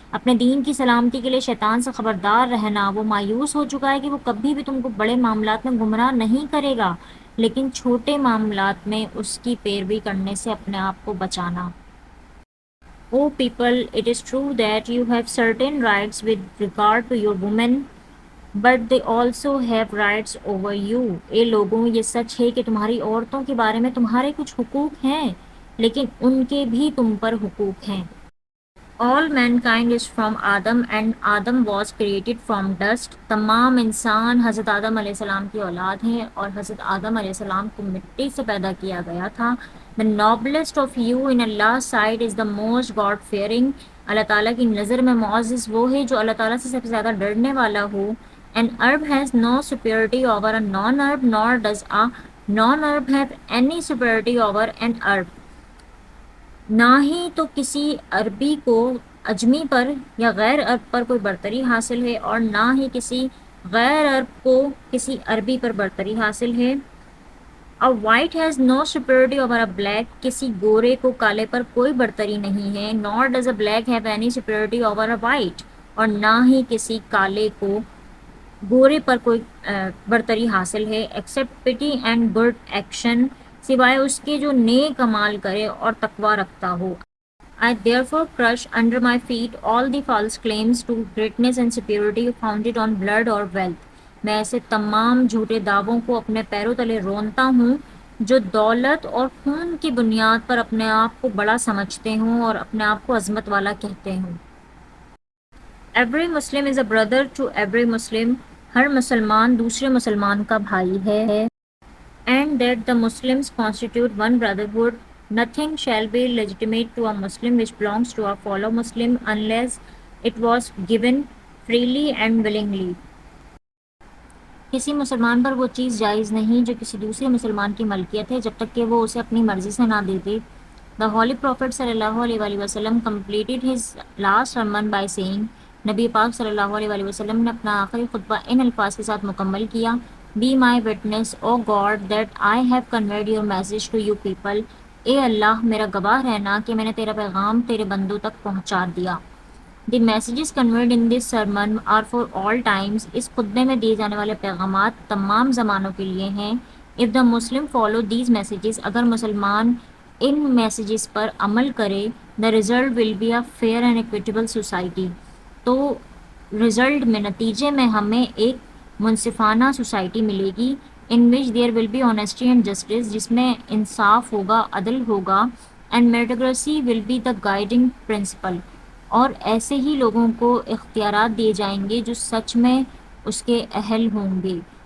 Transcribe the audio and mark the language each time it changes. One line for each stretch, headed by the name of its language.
Urdu: اپنے دین کی سلامتی کے لیے شیطان سے خبردار رہنا. وہ مایوس ہو چکا ہے کہ وہ کبھی بھی تم کو بڑے معاملات میں گمراہ نہیں کرے گا، لیکن چھوٹے معاملات میں اس کی پیروی کرنے سے اپنے آپ کو بچانا.
English: O people, it is true that you have certain rights with regard to your women, but they also have rights over you.
Urdu: اے لوگوں، یہ سچ ہے کہ تمہاری عورتوں کے بارے میں تمہارے کچھ حقوق ہیں، لیکن ان کے بھی تم پر حقوق ہیں.
English: All mankind is from Adam and Adam was created from dust.
Urdu: تمام انسان حضرت آدم علیہ السلام کی اولاد ہیں اور حضرت آدم علیہ السلام کو مٹی سے پیدا کیا گیا تھا.
English: The noblest of you in Allah's sight is the most God fearing.
Urdu: اللہ تعالیٰ کی نظر میں معزز وہ ہے جو اللہ تعالیٰ سے سب سے زیادہ ڈرنے والا ہو.
English: An Arab has no superiority over a non-Arab, nor does a non-Arab have any superiority over an Arab.
Urdu: نہ ہی تو کسی عربی کو عجمی پر یا غیر عرب پر کوئی برتری حاصل ہے، اور نہ ہی کسی غیر عرب کو کسی عربی پر برتری حاصل ہے.
English: A white has no superiority over a black.
Urdu: کسی گورے کو کالے پر کوئی برتری نہیں ہے.
English: Nor does a black have any superiority over a white.
Urdu: اور نہ ہی کسی کالے کو گورے پر کوئی برتری حاصل ہے.
English: Except pity and good action.
Urdu: سوائے اس کے جو نیک عمال کرے اور تقوی رکھتا ہو.
English: I therefore crush under my feet all the false claims to greatness and superiority founded on blood or wealth.
Urdu: میں ایسے تمام جھوٹے دعووں کو اپنے پیروں تلے رونتا ہوں جو دولت اور خون کی بنیاد پر اپنے آپ کو بڑا سمجھتے ہوں اور اپنے آپ کو عظمت والا کہتے ہوں.
English: Every Muslim is a brother to every Muslim.
Urdu: ہر مسلمان دوسرے مسلمان کا بھائی ہے.
English: And that the Muslims constitute one brotherhood. Nothing shall be legitimate to a Muslim which belongs to a fellow Muslim unless it was given freely and willingly.
Urdu: کسی مسلمان پر وہ چیز جائز نہیں جو کسی دوسرے مسلمان کی ملکیت ہے جب تک کہ وہ اسے اپنی مرضی سے نہ دے دے.
English: The Holy Prophet صلی اللہ علیہ وآلہ وسلم completed his last sermon by saying.
Urdu: نبی پاک صلی اللہ علیہ وآلہ وسلم نے اپنا آخری خطبہ ان الفاظ کے ساتھ مکمل کیا.
English: Be my witness, O God, that I have conveyed your message to you people.
Urdu: اے اللہ، میرا گواہ رہنا کہ میں نے تیرا پیغام تیرے بندوں تک پہنچا دیا.
English: The messages conveyed in this sermon are for all times.
Urdu: اس خطبے میں دیے جانے والے پیغامات تمام زمانوں کے لیے ہیں.
English: If the Muslim follow these messages,
Urdu: اگر مسلمان ان میسیجز پر عمل کرے,
English: the result will be a fair and equitable society.
Urdu: تو رزلٹ میں، نتیجے میں ہمیں ایک منصفانہ سوسائٹی ملے گی.
English: in which there will be honesty and justice.
Urdu: جس میں انصاف ہوگا، عدل ہوگا.
English: and meritocracy will be the guiding principle.
Urdu: اور ایسے ہی لوگوں کو اختیارات دیے جائیں گے جو سچ میں اس کے اہل ہوں گے.